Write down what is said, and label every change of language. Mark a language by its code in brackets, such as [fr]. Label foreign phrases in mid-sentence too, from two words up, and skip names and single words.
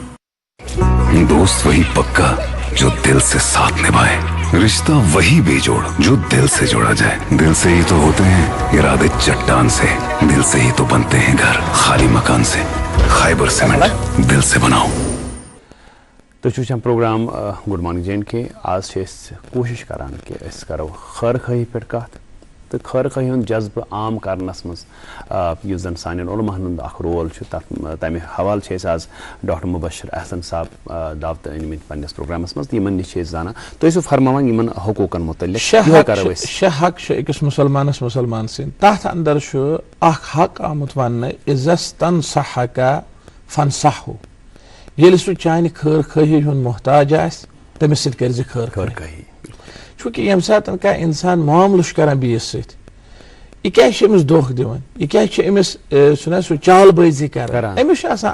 [ur] دوست وہی پکا جو دل سے ساتھ نبھائے رشتہ وہی بے جوڑ جو دل سے جوڑا جائے دل سے ہی تو ہوتے ہیں ارادے چٹان سے دل سے ہی تو بنتے ہیں گھر خالی مکان سے خیبر سیمنٹ دل سے بناؤ [ks] تو چھ پروگرام گڈ مارننگ جے کے آج کوشش کران کہ اس کرو خیر خواہی پہ کت تو خیر خواہی ہند جذبہ عام کرنس مز اس زن سان علماءن ہند اخ رول تمہ حوالہ آج ڈاکٹر مبشر احسن صاحب دعوت أنمت پنس پروگرامس مز یمن نش زانان تُہۍ ٲسِو فرماوان یمن حقوقن متعلق شےٚ حق چھِ أکِس مُسلمانس مُسلمان سٕنٛدۍ تتھ اندر چھُ اکھ حق آمُت وننہٕ [ar] عزس تنصحکا فنصحو [ks] ییٚلہِ سُہ چانہِ خٲر خٲہی ہُنٛد محتاج آسہِ تٔمِس سۭتۍ کٔرۍ زِ خٲر خٲہی چوٗنٛکہِ ییٚمہِ ساتہٕ کانٛہہ انسان معاملہٕ چھُ کران بیٚیِس سۭتۍ یہِ کیازِ چھُ أمِس دھوکہٕ دِوان یہِ کیازِ چھُ أمِس چھُنہ سُہ چال بٲزی کران أمِس چھُ آسان